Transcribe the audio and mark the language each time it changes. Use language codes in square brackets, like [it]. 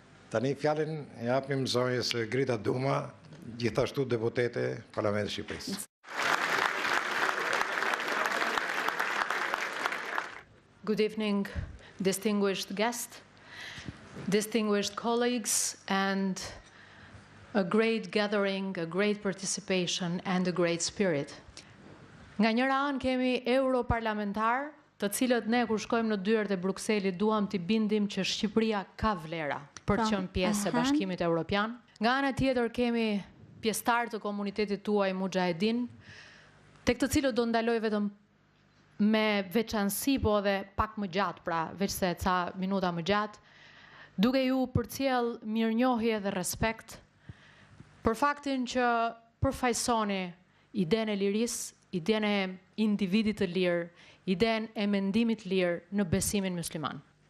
[sq] Tani fjalën e japim zonjës Grita Duma, gjithashtu deputete Parlamentit Shqipërisë. [en] Good evening, distinguished guests, distinguished colleagues, and a great gathering, a great participation, and a great spirit. [sq] Nga njëra anë kemi europarlamentar, të cilët ne kur shkojmë në dyert e Brukselit duam t'i bindim që Shqipëria ka vlera për të qenë pjesë e Bashkimit Evropian. Nga ana tjetër kemi pjesëtar të komunitetit tuaj Mujahedin, tek të cilët do ndaloj vetëm me veçanësi, po edhe pak më gjatë, pra veç se ca minuta më gjatë, duke ju përcjell mirënjohje dhe respekt për faktin që përfaqësoni idenë e lirisë, idenë e individit të lirë, idenë e mendimit të lirë në besimin musliman.